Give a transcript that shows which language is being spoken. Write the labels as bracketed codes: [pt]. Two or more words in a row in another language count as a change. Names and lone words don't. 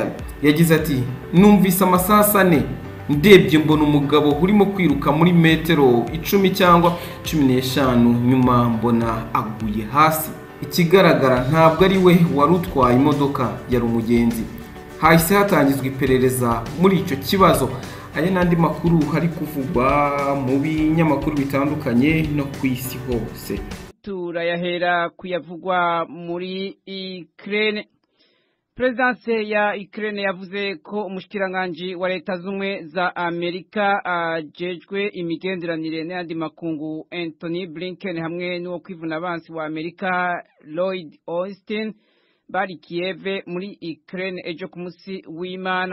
[rw] Yagize ati numvise amasaha 4 ndebye mbona umugabo urimo kwiruka muri metero 10 cyangwa 15, nyuma mbona aguye hasi. Ikigaragara ntabwo ari we wari utwaye imodoka, yari umugenzi. Hahise hatangizwa iperereza muri icyo kibazo. Aya n'andi makuru hari kuvugwa mu binyamakuru bitandukanye no ku isi hose. Turayahera kuyavugwa muri Ukraine. [rn] Presidence ya Ukraine yavuze ko umushikiranganje wa leta zumwe za Amerika ajejwe imigenderanire n'andi makungu Anthony Blinken hamwe n'uwo kwivuna abansi wa Amerika Lloyd Austin bari Kiev muri Ukraine ejo ku munsi w'Imana.